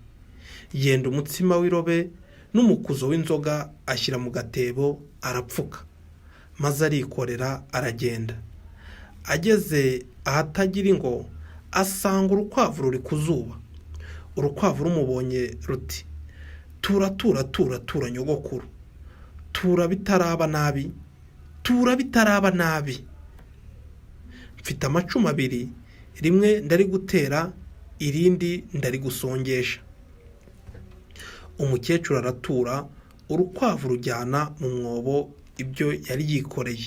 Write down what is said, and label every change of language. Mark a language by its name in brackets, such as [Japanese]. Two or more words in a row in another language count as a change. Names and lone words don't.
[Kinyarwanda] Yenda umutsima w'irobe n'umukuzo w'inzoga ashyira mu gatebo arapfuka. Maze arikorera aragenda. Ageze ahatagira ngo asanga urukwavu ruri ku zuba. Urukwavu rumubonye ruti, tura tura tura tura nyogokuru, tura bitaraba nabi, tura bitaraba nabi. Mfite amacumu abiri, rimwe ndari gutera, irindi ndari gusongesha. Umukecuru aratura, urukwavu rujyana mu mwobo ibyo yari yikoreye.